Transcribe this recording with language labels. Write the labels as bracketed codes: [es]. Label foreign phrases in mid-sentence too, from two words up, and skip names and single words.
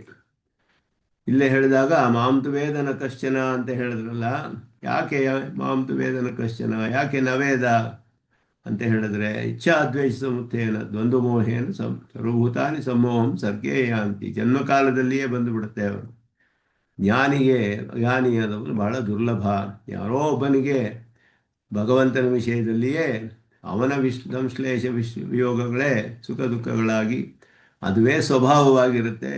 [kn] ಇಲ್ಲೇ ಹೇಳಿದಾಗ [sa] ಮಾಂತು ವೇದನ ಕಶ್ಚನ [kn] ಅಂತ ಹೇಳಿದ್ರಲ್ಲ, ಯಾಕೆ [sa] ಮಾಂತು ವೇದನ ಕಶ್ಚನ, [kn] ಯಾಕೆ ನವೇದ ಅಂತ ಹೇಳಿದ್ರೆ [sa] ಇಚ್ಛಾದ್ವೇಷ ಸಮುತ್ತೇನ ದ್ವಂದ್ವ ಮೋಹೇನ ಸರ್ವಭೂತಾನಿ ಸಮೋಹಂ ಸರ್ಗೇ ಯಾಂತಿ. [kn] ಜನ್ಮಕಾಲದಲ್ಲಿಯೇ ಬಂದುಬಿಡುತ್ತೆ ಅವರು. ಜ್ಞಾನಿಯಾದವನು ಬಹಳ ದುರ್ಲಭ. ಯಾರೋ ಒಬ್ಬನಿಗೆ ಭಗವಂತನ ವಿಷಯದಲ್ಲಿಯೇ ಅವನ ಸಂಶ್ಲೇಷ ವಿಯೋಗಗಳೇ ಸುಖ ದುಃಖಗಳಾಗಿ ಅದುವೇ ಸ್ವಭಾವವಾಗಿರುತ್ತೆ.